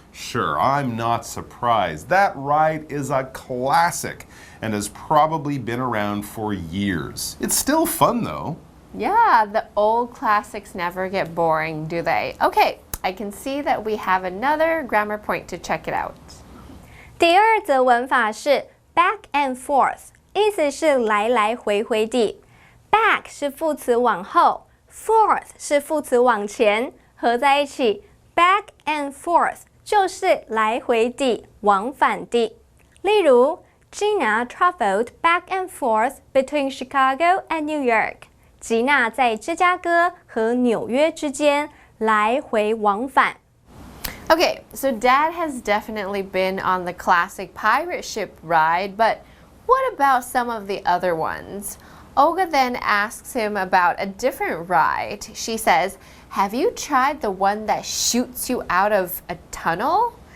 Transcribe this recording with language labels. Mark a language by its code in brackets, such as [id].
[en] Sure, I'm not surprised. That ride is a classic and has probably been around for years. It's still fun though. Yeah, the old classics never get boring, do they? Okay, I can see that we have another grammar point to check it out. [zh] 第二则文法是 [en] back and forth， [zh] 意思是来来回回地。 back 是副词往后 ，forth 是副词往前，合在一起 [en] back and forth [zh] 就是来回地、往返地。例如 [en] Gina traveled back and forth between Chicago and New York。 [zh] 吉娜在芝加哥和纽约之间来回往返。 [en] Okay, so Dad has definitely been on the classic pirate ship ride, but what about some of the other ones? Olga then asks him about a different ride. She says, "Have you tried the one that shoots you out of a tunnel?"